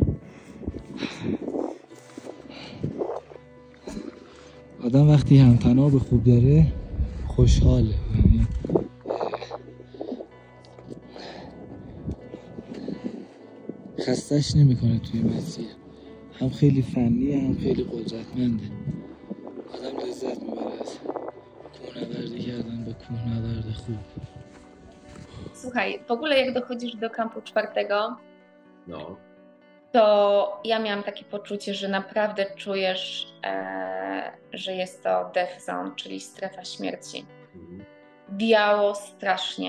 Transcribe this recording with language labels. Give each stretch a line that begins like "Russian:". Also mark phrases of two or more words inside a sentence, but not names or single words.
Persian: آدم وقتی همتناب خوب داره خوشحاله، یعنی خستش نمیکنه توی مسیر. هم خیلی فنیه هم خیلی قدرتمنده. آدم لذت میبره از کوهنوردی کردن با کوهنورد خوب.
Polish: Słuchaj, w ogóle jak dochodzisz do kampu czwartego, no, to ja miałam takie poczucie, że naprawdę czujesz, że jest to
English: death zone,
Polish: czyli strefa śmierci. Wiało strasznie.